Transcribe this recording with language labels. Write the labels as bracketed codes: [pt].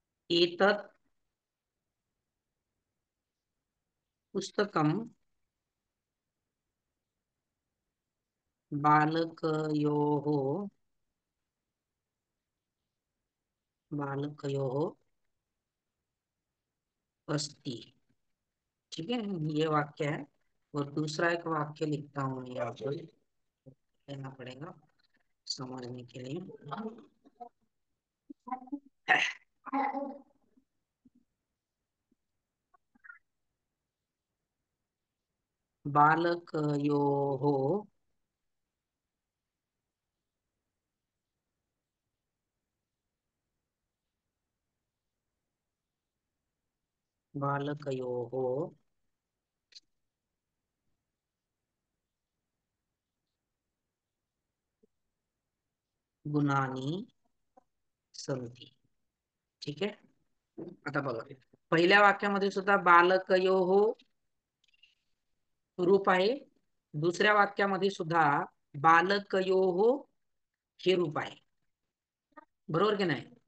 [sa] एतत् पुस्तकं बालकयोः बालकयोः अस्ति. [hi] ठीक है. ये वाक्य है. और दूसरा एक वाक्य लिखता हूँ मैं यहाँ पर लेना पड़ेगा समझने के लिए. [sa] बालकयोः बालकयोः गुणानि सन्ति. [mr] ठीक आहे. आता बघा पहिल्या वाक्यामध्ये सुद्धा बालकयोः रूप आहे. दुसऱ्या वाक्यामध्ये सुद्धा बालकयोः हे रूप आहे. बरोबर की नाही?